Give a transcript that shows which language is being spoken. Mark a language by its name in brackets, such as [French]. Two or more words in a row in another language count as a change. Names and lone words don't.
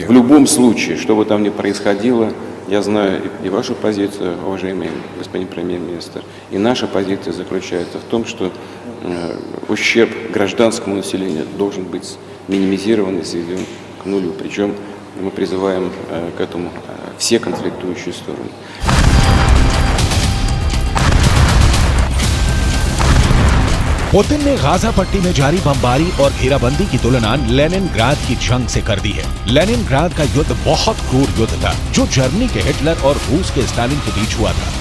[Russian] В любом случае, что бы там ни происходило, я знаю и вашу позицию, уважаемый господин премьер-министр, и наша позиция заключается в том, что ущерб гражданскому населению должен быть минимизирован и сведен к нулю. Причем мы призываем к этому все конфликтующие стороны. [Hindi] पुतिन ने गाजा पट्टी में जारी बमबारी और घेराबंदी की तुलना लेनिनग्राद की जंग से कर दी है। लेनिनग्राद का युद्ध बहुत क्रूर युद्ध था जो जर्मनी के हिटलर और रूस के स्टालिन के बीच हुआ था।